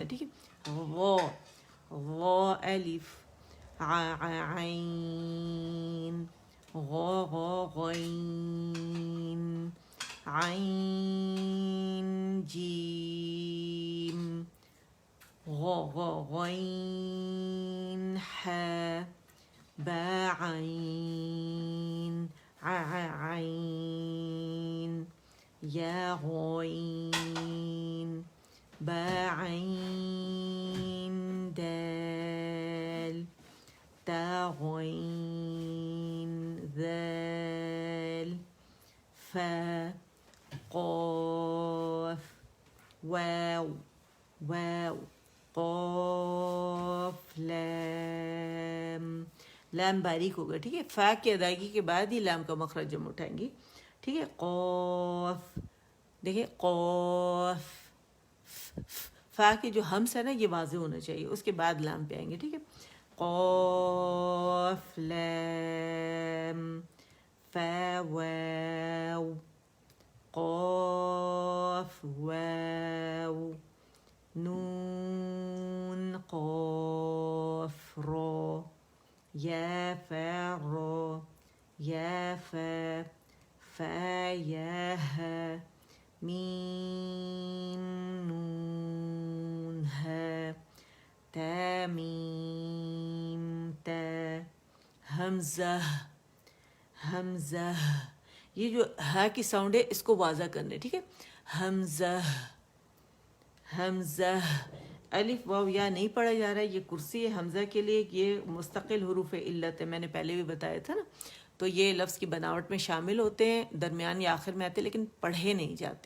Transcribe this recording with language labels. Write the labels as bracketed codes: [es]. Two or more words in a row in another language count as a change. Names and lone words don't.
[ur] ٹھیک ہے، وہ الف عین غین عین جیم غین ح با عین عین یا غین با عین دال تا غین ذال فا قاف واو قاف لام باریک ہوگا. ٹھیک ہے، فا کی ادائیگی کے بعد ہی لام کا مخرج ہم اٹھائیں گے. ٹھیک ہے، قاف دیکھیں قاف فا کے جو ہمس ہے نا یہ واضح ہونا چاہیے، اس کے بعد لام پہ آئیں گے. ٹھیک ہے، قاف لام فا واو قاف واو نون قاف را یا فا را یا فا فا یا ها میم نون ها تا میم تا حمزہ یہ جو ہا کی ساؤنڈ ہے اس کو واضح کرنے. ٹھیک ہے، حمزہ الف واو یا نہیں پڑھا جا رہا ہے، یہ کرسی ہے حمزہ کے لیے، یہ مستقل حروف علت ہے، میں نے پہلے بھی بتایا تھا نا، تو یہ لفظ کی بناوٹ میں شامل ہوتے ہیں، درمیان یا آخر میں آتے لیکن پڑھے نہیں جاتے.